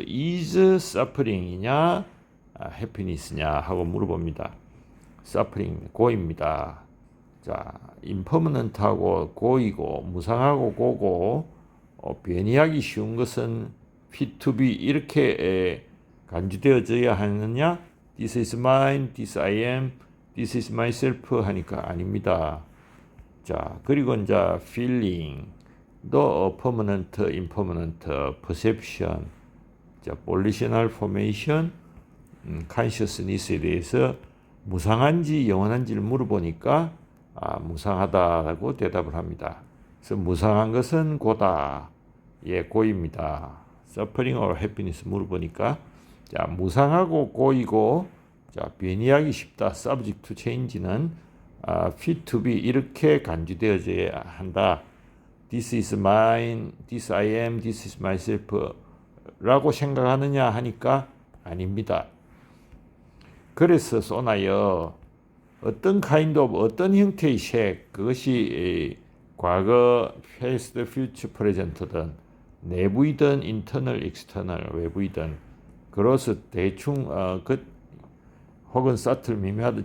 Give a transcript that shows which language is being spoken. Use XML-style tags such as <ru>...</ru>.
<ko>is suffering이냐, happiness냐 하고 물어봅니다. suffering 고입니다. 자, impermanent하고 고이고 무상하고 고고 변이하기 쉬운 것은 fit to be 이렇게 간주되어져야 하느냐?</ko> <en>This is mine, this I am, this is myself</en> <ko>하니까 아닙니다. 자, 그리고 이제 feeling 또 permanent, impermanent, perception, 자, volitional formation, consciousness에 대해서 무상한지 영원한지를 물어보니까 무상하다라고 대답을 합니다. 그래서 무상한 것은 고다, 예, 고입니다. suffering or happiness 물어보니까 자, 무상하고 고이고 자, 변이하기 쉽다, subject to change는 fit to be 이렇게 간주되어져야 한다.</ko> <en>This is mine, this I am, this is myself</en> <ko>라고 생각하느냐 하니까 아닙니다. 그래서 쏘나여 어떤 kind of 어떤 형태의 색 그것이 과거, past, future, present든 내부이든 internal, external, 외부이든 그래서 대충 혹은 subtle 미묘하다.</ko>